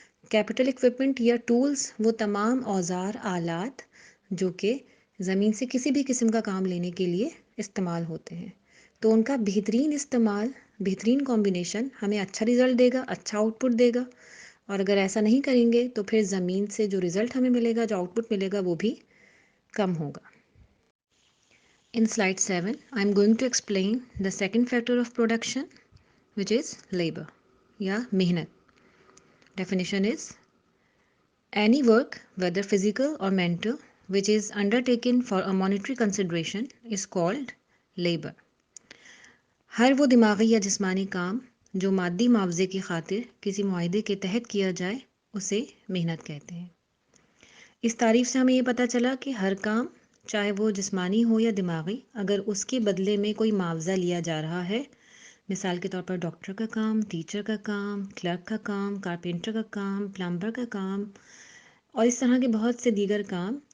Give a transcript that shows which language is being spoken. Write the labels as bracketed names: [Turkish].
[Urdu] Capital equipment یا tools وہ تمام اوزار آلات جو کہ زمین سے کسی بھی قسم کا کام لینے کے لیے استعمال ہوتے ہیں، تو ان کا بہترین استعمال، بہترین کمبینیشن ہمیں اچھا رزلٹ دے گا، اچھا آؤٹ پٹ دے گا. اور اگر ایسا نہیں کریں گے تو پھر زمین سے جو رزلٹ ہمیں ملے گا، جو آؤٹ پٹ ملے گا، وہ بھی کم ہوگا. [English] In slide 7, I am going to explain the second factor of production, which is labor یا محنت. Definition is any work, whether physical or mental, which is undertaken for a monetary consideration is called labor. [Urdu] ہر وہ دماغی یا جسمانی کام جو مادی معاوضے کی خاطر کسی معاہدے کے تحت کیا جائے اسے محنت کہتے ہیں. اس تعریف سے ہمیں یہ پتہ چلا کہ ہر کام چاہے وہ جسمانی ہو یا دماغی، اگر اس کے بدلے میں کوئی معاوضہ لیا جا رہا ہے، مثال کے طور پر ڈاکٹر کا کام، ٹیچر کا کام، کلرک کا کام، کارپینٹر کا کام، پلمبر کا کام اور اس طرح کے بہت سے دیگر کام،